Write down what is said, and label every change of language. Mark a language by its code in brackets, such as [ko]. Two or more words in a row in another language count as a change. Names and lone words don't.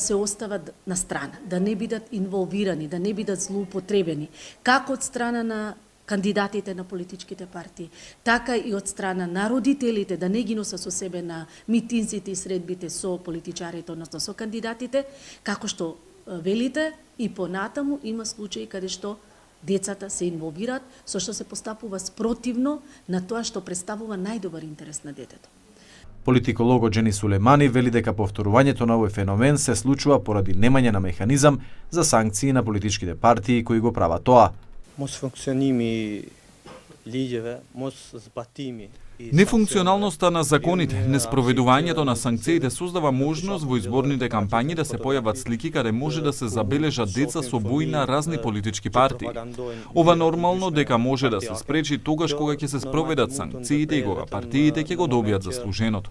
[mk] се остават на страна, да не бидат инволвирани, да не бидат злоупотребени, како од страна на кандидатите на политичките партии, така и од страна на родителите да не ги носат со себе на митинзите и средбите со политичарите, односно со кандидатите, како што велите и понатаму има случаи каде што децата се инволвираат, со што се постапува спротивно на тоа што представува најдобар интерес на детето. Политикологот Джени Сулемани вели дека повторувањето на овој феномен се случува поради немање на механизам за санкции на политичките партии кои го прават тоа. [sq] Mos funksionimi ligjeve, mos zbatimi. [mk] Нефункционалноста на законите, неспроведувањето на санкциите создава можност во изборните кампањи да се појават слики каде може да се забележат деца со бои на разни политички партии. Ова нормално дека може да се спречи тогаш кога ќе се спроведат санкциите и кога партиите ќе го добијат заслуженото.